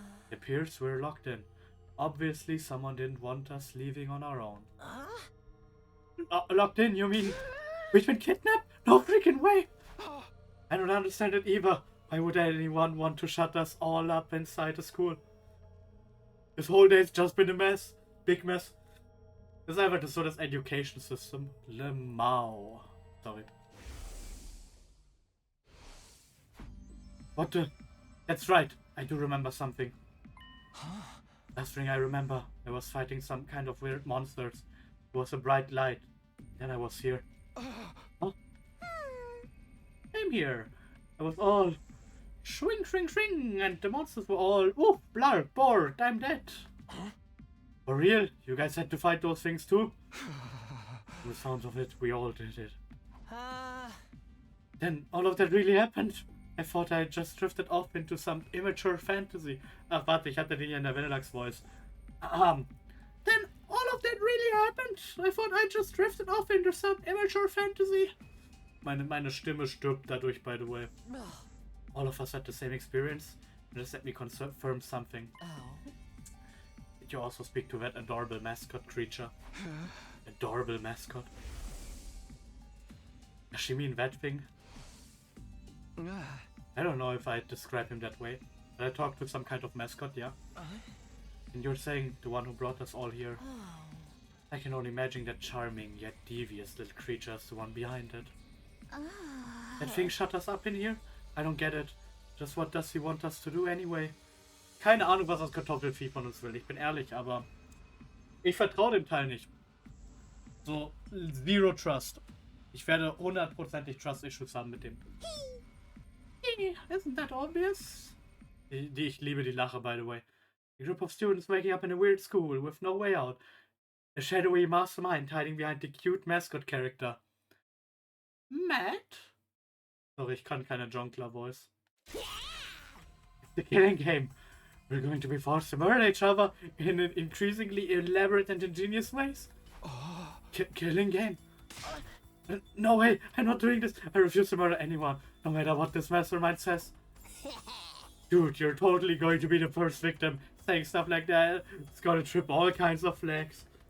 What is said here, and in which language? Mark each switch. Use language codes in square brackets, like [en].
[en] It appears we're locked in. Obviously, someone didn't want us leaving on our own. Locked in, you mean we've been kidnapped? No freaking way! I don't understand it either. Why would anyone want to shut us all up inside the school? This whole day's just been a mess. Big mess. [de] Das ist einfach so das Education System. [en] Lemau. Sorry. What the? That's right. I do remember something. Last thing I remember, I was fighting some kind of weird monsters. It was a bright light. Then I was here. Huh? I'm here. I was all Swing, swing, swing, and the monsters were all, ooh, blah, bored, I'm dead. For real? You guys had to fight those things too? From the sounds of it, we all did it. Then all of that really happened. I thought I just drifted off into some immature fantasy. [de] Ach, warte, ich hatte den ja in der Vanillux-Voice. [en] Then all of that really happened. I thought I just drifted off into some immature fantasy. [de] Meine Stimme stirbt dadurch, [en] by the way. All of us had the same experience. Just let me confirm something. Did you also speak to that adorable mascot creature? Adorable mascot? Does she mean that thing? I don't know if I'd describe him that way. But I talked to some kind of mascot, yeah? And you're saying the one who brought us all here? I can only imagine that charming yet devious little creature is the one behind it. That thing shut us up in here? I don't get it. Just what does he want us to do anyway? [de] Keine Ahnung, was das Kartoffelvieh von uns will. Ich bin ehrlich, aber ich vertraue dem Teil nicht. [en] So, zero trust. [de] Ich werde 100%ig Trust Issues haben mit dem. [en] Isn't that obvious? [de] Ich liebe die Lache, [en] by the way. A group of students waking up in a weird school with no way out. A shadowy mastermind hiding behind the cute mascot character. Matt? [de] Sorry, ich kann keine Jonkler-Voice. [en] It's the killing game. We're going to be forced to murder each other in increasingly elaborate and ingenious ways. Killing game? No way, I'm not doing this. I refuse to murder anyone, no matter what this mastermind says. Dude, you're totally going to be the first victim. Saying stuff like that, it's gonna trip all kinds of flags.